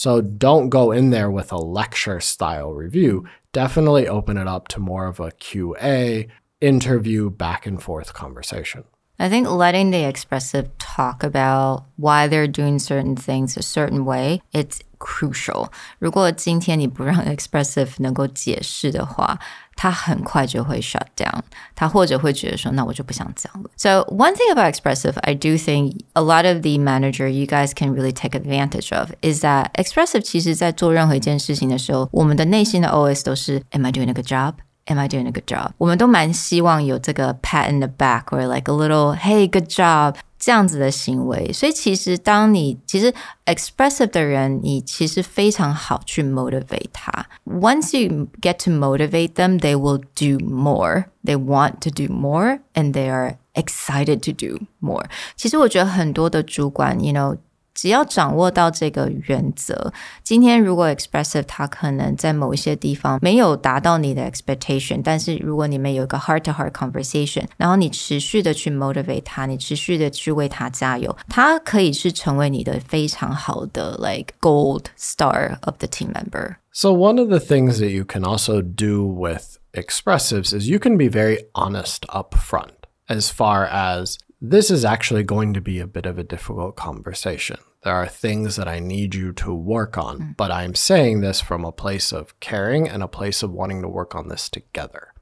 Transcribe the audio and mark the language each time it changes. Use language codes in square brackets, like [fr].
[en] So don't go in there with a lecture style review. Definitely open it up to more of a QA interview back and forth conversation. I think letting the expressive talk about why they're doing certain things a certain way, it's crucial. [zh] 如果今天你不让 expressive 能够解释的话，他很快就会 [en] shut down. [zh] 他或者会觉得说，那我就不想讲了。 [en] So one thing about expressive, I do think a lot of the manager you guys can really take advantage of is that expressive [zh] 其实在做任何一件事情的时候，我们的内心的 OS 都是 [en] Am I doing a good job?Am I doing a good job? [zh] 我们都蛮希望有这个 [en] pat in the back or like a little hey good job [zh] 这样子的行为。所以其实expressive 的人，你其实非常好去 motivate 他。 [en] Once you get to motivate them, they will do more. They want to do more and they are excited to do more. [zh] 其实我觉得很多的主管 只要掌握到这个原则，今天如果 expressive 他可能在某一些地方没有达到你的 expectation， 但是如果你们有一个 [en] heart-to-heart conversation， [zh] 然后你持续的去 motivate 他，你持续的去为他加油，他可以是成为你的非常好的 [en] like gold star of the team member. So one of the things that you can also do with expressives is you can be very honest up front as far as this is actually going to be a bit of a difficult conversation. There are things that I need you to work on, but I'm saying this from a place of caring and a place of wanting to work on this together.